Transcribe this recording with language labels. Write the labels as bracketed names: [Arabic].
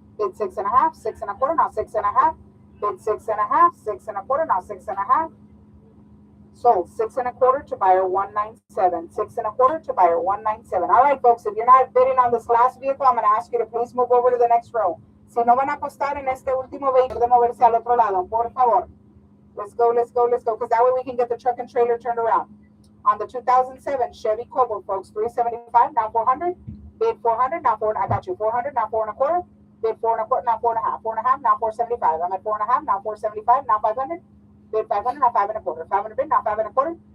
[English] Bid 6 and a half, 6 and a quarter, now 6 and a half. Bid 6 and a half, 6 and a quarter, now 6 and a half. Sold 6 and a quarter to buyer 197. 6 and a quarter to buyer 197. All right, folks, if you're not bidding on this last vehicle, I'm going to ask you to please move over to the next row. [Spanish] Si no van a apostar en este último vehículo, de moverse al otro lado, por favor. [English] Let's go, let's go, let's go, because that way we can get the truck and trailer turned around. On the 2007 Chevy Cobalt, folks, 375, now 400. Bid 400, now 4, I got you, 400, now 4 and a quarter. Bid 4 and a quarter, now 4 and a half. 4 and a half, now 475. I'm at 4 and a half, now 475, now 500. Bid 500, now 5 and a quarter. 500 bid, now 5 and a quarter.